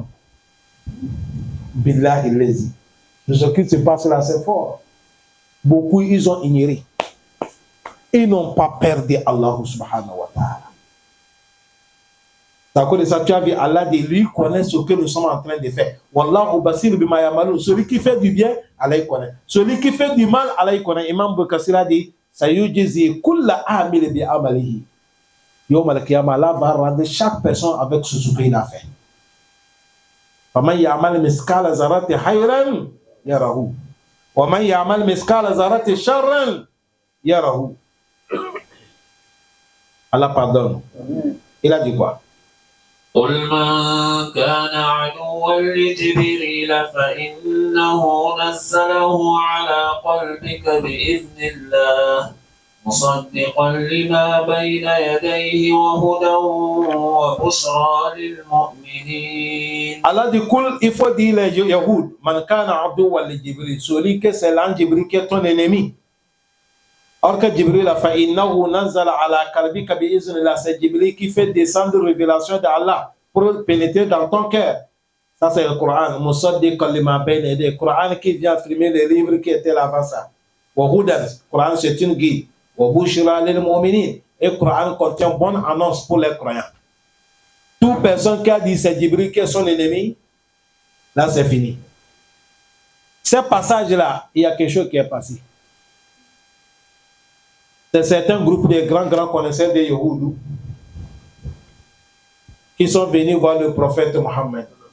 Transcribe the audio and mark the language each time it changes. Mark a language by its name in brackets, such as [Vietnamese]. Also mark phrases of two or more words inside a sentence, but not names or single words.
[French] Billah, il les dit. Ce qui se passe là, c'est fort. Beaucoup, ils ont ignoré. Ils n'ont pas perdu Allah [Arabic] سبحانه وتعالى. [French] C'est à cause de ça, tu as vu, Allah dit, lui connaît ce que nous sommes en train de faire. [Arabic] والله بصير بما يعملون. [French] Celui qui fait du bien, Allah il connaît. Celui qui fait du mal, Allah il connaît. Imam Boukassir a dit, [Arabic] سيجزي كل عامل بعمله. يوم القيامة, [French] Allah va rendre chaque personne avec ce qu'il a fait. [Arabic] فمن يعمل مثقال ذرة خيرا يره. ومن يعمل مثقال ذرة شرا يره. [French] Allah pardonne. Il a dit quoi? [Arabic] قل من كان عدوا لجبريل فإنه نزله على قلبك بإذن الله مصدقا لما بين يديه وهدى وبشرى للمؤمنين. [French] Allah dit il faut dire les Yahoud, [Arabic] من كان عدوا لجبريل, [French] celui que c'est l'ange Jibril qui est ton ennemi. Or que Jibril a fait [Arabic] إنه نزله على قلبك بإذن الله, [French] c'est Jibril qui fait descendre révélation d'Allah pour pénétrer dans ton cœur. Ça c'est le Coran. [Arabic] مصدقا لما بين يديه, [French] Coran qui vient affirmer les livres qui étaient là avant ça. [Arabic] وهدى, [French] Coran c'est une guide. [Arabic] وبشرى للمؤمنين, [French] et Coran contient bonne annonce pour les croyants. Toute personne qui a dit c'est Jibril qui est son ennemi, là c'est fini. Ce passage là, il y a quelque chose qui est passé. C'est certains groupes de grands connaisseurs des Yahoudou qui sont venus voir le prophète Mohammed.